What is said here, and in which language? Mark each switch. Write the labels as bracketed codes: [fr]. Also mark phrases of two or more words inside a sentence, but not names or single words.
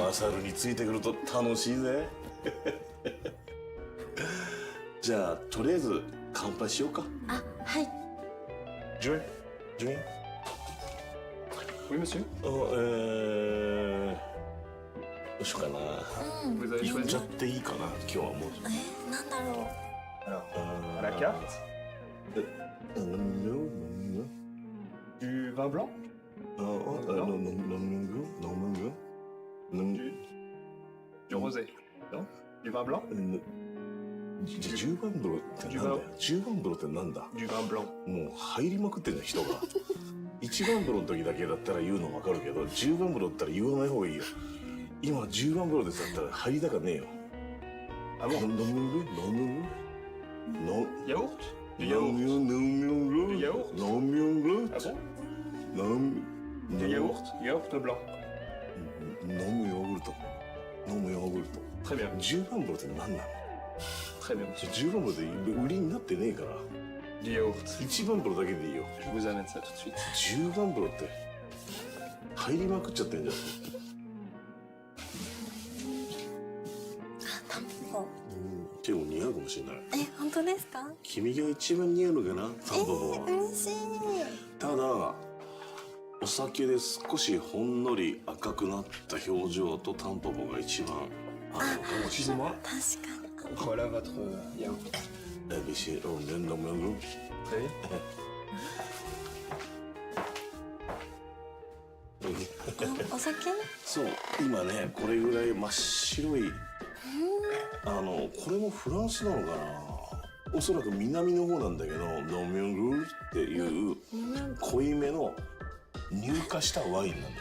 [ja] マサルについてくると楽しいぜ。じゃあとりあえず乾杯しようか。あ、はい。ジュン、ジュン。 [fr] Oui, monsieur. [ja] どうしようかな。 [fr] Vous avez [ja] 言っ [fr] choisi [ja] ちゃっていいかな、今日はもう。なんだろ [fr] Alors, à la carte, du vin blanc, du rosé, non? Du vin blanc? [ja] 10 番風呂ってなんだよ。10番風呂ってなんだ。 [fr] Du vin blanc. [ja] もう入りまくってんじゃん、人が。1番風呂の時だけだったら言うの分かるけど、10番風呂だったら言わない方がいいよ。今10番風呂ですだったら入りたかねえよ。 [fr] Ah bon? [ja] 飲む [fr] Yaourt? Du [ja] 飲 [fr] yaourt. [ja] む [fr] Du yaourt? [ja] 飲む [fr] Ah bon? [ja] 飲 [fr] Du yaourt? Yaourt blanc. [ja] むヨーグルト。飲むヨーグルト。 [fr] Très bien. [ja] 10 番風呂って何なの？ [fr] Très bien, monsieur. [ja] 10 番風呂で売りになってねえから。 [fr] Du yaourt. [ja] 1 番風呂だけでいいよ。 [fr] Je vous amène ça tout de suite. [ja] 10 番風呂って入りまくっちゃってんじゃん。う。タンポポ。結構似合うかもしれない。本当ですか？君が一番似合うのかな、タンポポは。嬉しい。ただお酒で少しほんのり赤くなった表情とタンポポが一番合うのかもしれない。 [fr] Excusez-moi. [ja] 確かに。 [fr] Voilà votre yaourt. [ja] ビシロンで飲む。 [fr] Très bien. [ja] お酒？そう、今ね、これぐらい真っ白い。これもフランスなのかな。おそらく南の方なんだけど、ノミョングっていう濃いめの乳化したワインなんだよね。